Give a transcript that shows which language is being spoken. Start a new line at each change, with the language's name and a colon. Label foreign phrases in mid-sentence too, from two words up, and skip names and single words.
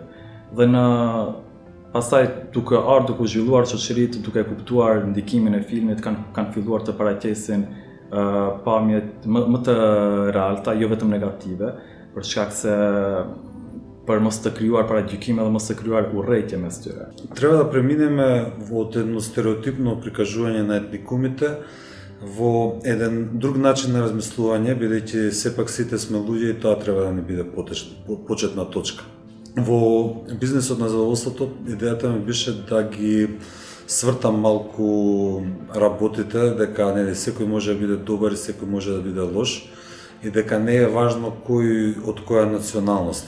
Albanian: Dhe në pastaj duke ardhur duke zhvilluar shoqëritë, duke kuptuar ndikimin e filmit, kanë filluar të paraqesin pamje më të realta, jo vetëm negative, për shkak se për mos të krijuar paragjykime dhe mos të krijuar urrëtie mes tyre.
Macedonian: Треба да преминеме од едно стереотипно прикажување на етникумите во еден друг начин на размислување, бидејќи сепак сите сме луѓе и тоа треба да ни биде почетна точка. Во бизнесот на задоволството идејата ми беше да ги свртам малку работите, дека нели секој може да биде добар и секој може да биде лош и дека не е важно кој од која националност.